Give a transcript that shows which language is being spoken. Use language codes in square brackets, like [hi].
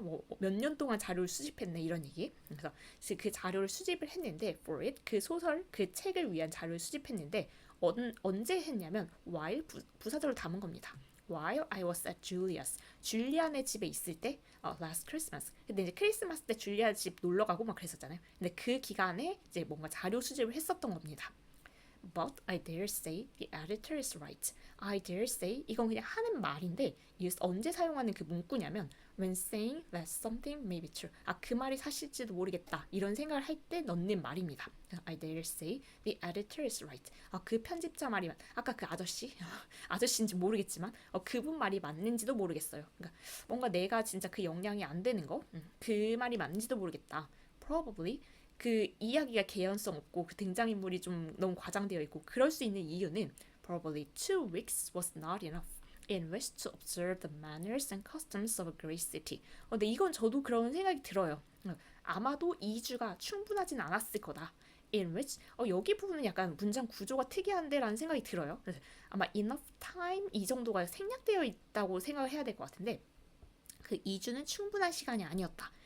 [ko] 뭐 몇 년 동안 자료를 수집했네 이런 얘기. 그래서 그 자료를 수집을 했는데 [en] for it [ko] 그 소설 그 책을 위한 자료를 수집했는데 언제 했냐면 [en] while [ko] 부사절을 담은 겁니다. [en] While I was at Julia's [ko] 줄리안의 집에 있을 때 [en] last Christmas [ko] 근데 이제 크리스마스 때 줄리아 집 놀러 가고 막 그랬었잖아요. 근데 그 기간에 이제 뭔가 자료 수집을 했었던 겁니다. [en] But I dare say the editor is right. I dare say [ko] 이건 그냥 하는 말인데 언제 사용하는 그 문구냐면 [en] when saying that something may be true. [ko] 그 말이 사실지도 모르겠다. 이런 생각을 할 때 넣는 말입니다. [en] I dare say the editor is right. [ko] 그 편집자 말이 아까 그 아저씨인지 모르겠지만 그분 말이 맞는지도 모르겠어요. 그러니까 뭔가 내가 진짜 그 역량이 안 되는 거, 그 말이 맞는지도 모르겠다. [en] Probably [ko] 그 이야기가 개연성 없고 그 등장인물이 좀 너무 과장되어 있고 그럴 수 있는 이유는 [en] probably 2 weeks was not enough in which to observe the manners and customs of a great city. [ko] 근데 이건 저도 그런 생각이 들어요. 아마도 2주가 충분하진 않았을 거다. [en] in which [ko] 여기 부분은 약간 문장 구조가 특이한데 라는 생각이 들어요. 그래서 아마 [en] enough time [ko] 이 정도가 생략되어 있다고 생각을 해야 될 것 같은데 그 2주는 충분한 시간이 아니었다.